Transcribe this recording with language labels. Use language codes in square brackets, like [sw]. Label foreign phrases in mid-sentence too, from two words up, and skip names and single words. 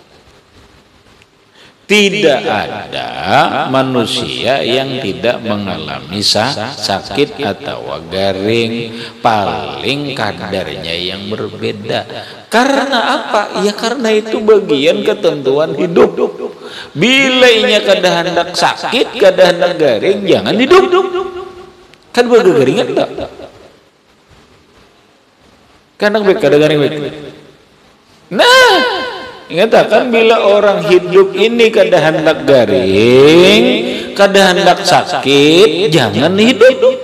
[id] Tidak ada manusia yang tidak mengalami sakit atau garing, paling kadarnya yang berbeda. Karena apa? Ya karena itu bagian ketentuan hidup. [bjn] Bila inya kada hendak sakit, kada hendak garing, jangan hidup. Kan bergaringan tak? Kan kada garing. Nah, ingatakan bila orang hidup ini kada hendak garing, kada hendak sakit, jangan hidup.